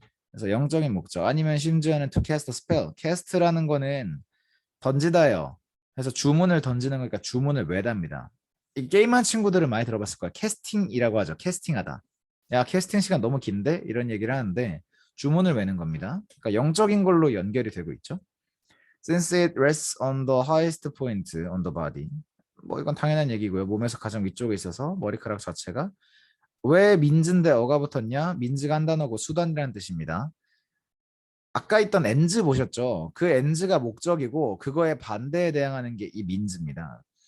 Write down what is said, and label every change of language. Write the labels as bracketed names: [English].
[Korean] 그래서 영적인 목적 아니면 심지어는 to cast a spell. cast라는 거는 던지다요. 그래서 주문을 던지는 거니까 주문을 외답니다. 이 게임한 친구들은 많이 들어봤을 거야. 캐스팅이라고 하죠. 캐스팅하다. 야 캐스팅 시간 너무 긴데? 이런 얘기를 하는데 주문을 외는 겁니다. 그러니까 영적인 걸로 연결이 되고 있죠. [English] Since it rests on the highest point on the body. [Korean] 뭐 이건 당연한 얘기고요. 몸에서 가장 위쪽에 있어서 머리카락 자체가 왜 민즈인데 어가 붙었냐? 민즈가 한 단어고 수단이라는 뜻입니다. 아까 있던 엔즈 보셨죠? 그 엔즈가 목적이고 그거에 반대에 대항하는 게 이 민즈입니다.